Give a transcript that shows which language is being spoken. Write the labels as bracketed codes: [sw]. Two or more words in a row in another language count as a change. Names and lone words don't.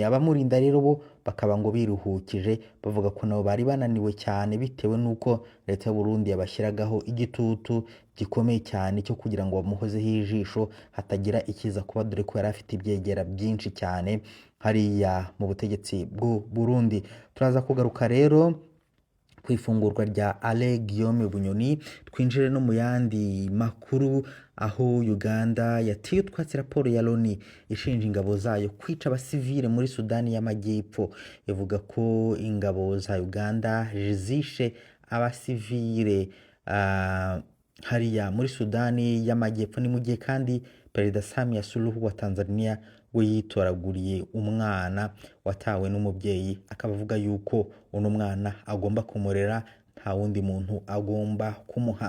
[rw] Abamurinda rero bo bakaba ngo biruhukije bavuga ko nabo bari bananiwe cyane bitewe nuko leta y'u Burundi yabashyiragaho igitutu gikomeye cyane cyo kugira ngo bamuhozeho ijisho hatagira ikiza kuba, dore ko yari afite ibyegera byinshi cyane hariya mu butegetsi bw'u Burundi. Turaza kugaruka rero ku ifungurwa rya Alain Guillaume Bunyoni, twinjire no mu yandi makuru aho Uganda yatiye utwatsi raporo ya Loni ishinja ingabo zayo kwica abasivile muri Sudani y'Amajyepfo. Ivuga ko ingabo za Uganda zishe abasivile hariya muri Sudani y'Amajyepfo. Ni mu gihe kandi Perezida Samia Suluhu wa Tanzania we yitoraguriye umwana watawe n'umubyeyi, akaba avuga yuko uno mwana agomba kumurera nta wundi muntu agomba kumuha.